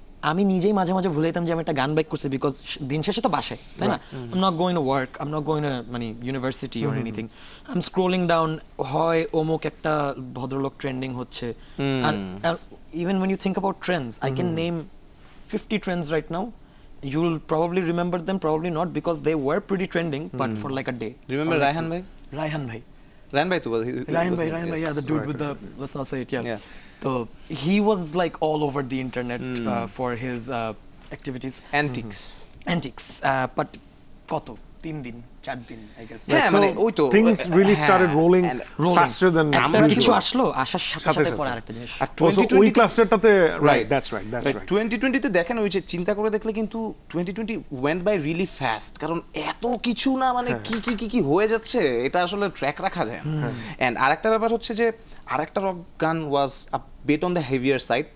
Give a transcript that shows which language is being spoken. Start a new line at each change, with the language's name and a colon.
Bangla: আমি নিজেই মাঝে মাঝে ভুলে যেতাম যে আমি একটা গান বাইক করছি, বিকজ দিন শেষে তো বাসায়, তাই না?
English: I'm not going to work, I'm not going to মানে university or anything. I'm scrolling down,
Bangla: হয় অমুক একটা ভদ্রলোক ট্রেন্ডিং হচ্ছে।
English: And even when you think about trends, I can name 50 trends right now. You'll probably remember them, probably not, because they were pretty trending, but for like a day. Remember Raihan bhai? Raihan bhai, Raihan bhai, yeah, the dude with the, let's not say it, yeah. So he was like all over the internet for his activities. Antics.
Bangla: But কত 3 দিন 4 দিন
English: I guess.
Bangla: হ্যাঁ মানে ওই তো
English: things really started rolling faster than
Bangla: একটা কিছু আসলো, আসার সাথে সাথে পরে আরেকটা জিনিস। আর ওই ক্লাস্টারটাতে
English: Right. that's right
Bangla: 2020 তে দেখেন ওই যে চিন্তা করে দেখলে কিন্তু
English: 2020 went by really fast,
Bangla: কারণ এত কিছু না মানে কি হয়ে যাচ্ছে এটা আসলে ট্র্যাক রাখা যায় না। এন্ড আরেকটা ব্যাপার হচ্ছে যে আরেকটা রক গান
English: Was a bit on the heavier side.